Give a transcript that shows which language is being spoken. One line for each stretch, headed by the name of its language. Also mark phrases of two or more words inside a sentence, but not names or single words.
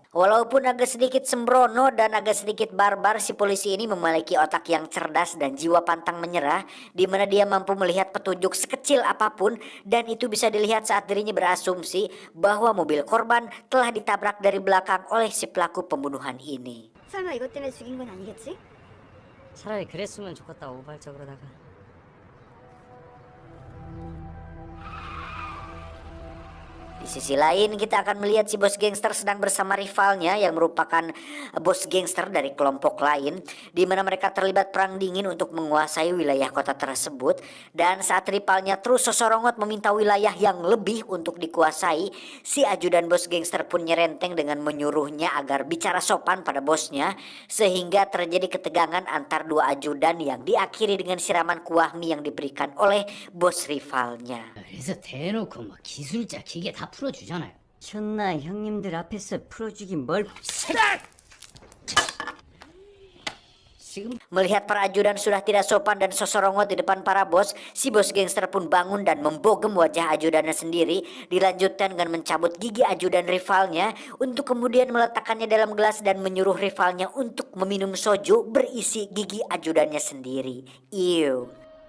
Indonesian: Walaupun agak sedikit sembrono dan agak sedikit barbar, si polisi ini memiliki otak yang cerdas dan jiwa pantang menyerah, di mana dia mampu melihat petunjuk sekecil apapun, dan itu bisa dilihat saat dirinya berasumsi bahwa mobil korban telah ditabrak dari belakang oleh si pelaku pembunuhan ini.
Korean: 설마 이것 때문에 죽인 건 아니겠지? 차라리 그랬으면 좋겠다, 우발적으로다가.
Indonesian: Di sisi lain kita akan melihat si bos gangster sedang bersama rivalnya yang merupakan bos gangster dari kelompok lain, di mana mereka terlibat perang dingin untuk menguasai wilayah kota tersebut. Dan saat rivalnya terus sosorongot meminta wilayah yang lebih untuk dikuasai, si ajudan bos gangster pun nyerenteng dengan menyuruhnya agar bicara sopan pada bosnya, sehingga terjadi ketegangan antar dua ajudan yang diakhiri dengan siraman kuah mie yang diberikan oleh bos rivalnya.
Korean: 그래서 대놓고 뭐 기술자 기계 다 풀어주잖아요. 존나 형님들 앞에서 풀어주긴 뭘.
Indonesian: Melihat para ajudan sudah tidak sopan dan sosorongot di depan para bos, si bos gangster pun bangun dan membogem wajah ajudannya sendiri, dilanjutkan dengan mencabut gigi ajudan rivalnya untuk kemudian meletakkannya dalam gelas dan menyuruh rivalnya untuk meminum soju berisi gigi ajudannya sendiri.